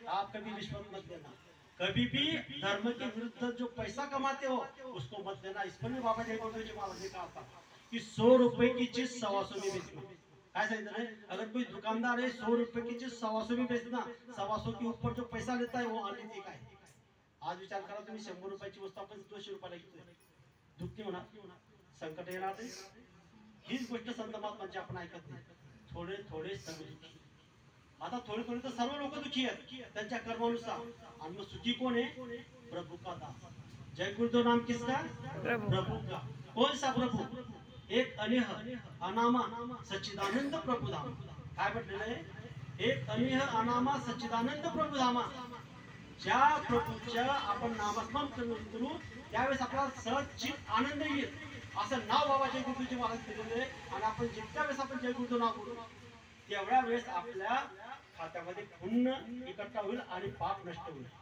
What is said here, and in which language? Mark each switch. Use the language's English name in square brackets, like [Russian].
[Hindi] आप कभी रिश्वत मत देना, कभी भी धर्म के विरुद्ध जो पैसा कमाते हो उसको मत देना। इस पर भी बाबा जय गुरुजी महाराज ने कहा था कि 100 रुपए की चीज 125 में बेचना। ऐसा इधर है, अगर कोई दुकानदार है 100 रुपए की चीज 125 में बेचना, 125 के ऊपर जो पैसा लेता है वो अनैतिक है। [Marathi] आज विचार करा, तुम्ही 100 रुपयाची वस्तू आपण 200 रुपयाला घेतोय, दुःखी म्हणा, संकट येणार नाही। हीच गोष्ट संत महात्मांची आपण ऐकत नाही, थोडे थोडे सर्व दुःखी। आता थोडे थोडे तर सर्व लोक दुःखी आहेत त्यांच्या कर्मानुसार, आणि मग सुखी कोण आहे, प्रभु का दास। [Hindi] जय गुरुदेव नाम किसका, प्रभु का। कौन सा प्रभु, एक अनेह अनामा सच्चिदानंद प्रभुधाम। [Marathi] काय म्हटलेलं आहे, एक अनेह अनामा सच्चिदानंद प्रभुधामा। ज्या प्रभूच्या आपण नामस्मरण करू त्यावेळेस आपला सहज चित आनंद येईल, असं नाव बाबा जय गुरुजी महाराज दिलेलं आहे. आणि आपण जितक्या वेळेस आपण जय गुरुचं नाव बोलू तेवढ्या वेळेस आपल्या खात्यामध्ये पुण्य इकट्ठा होईल आणि पाप नष्ट होईल.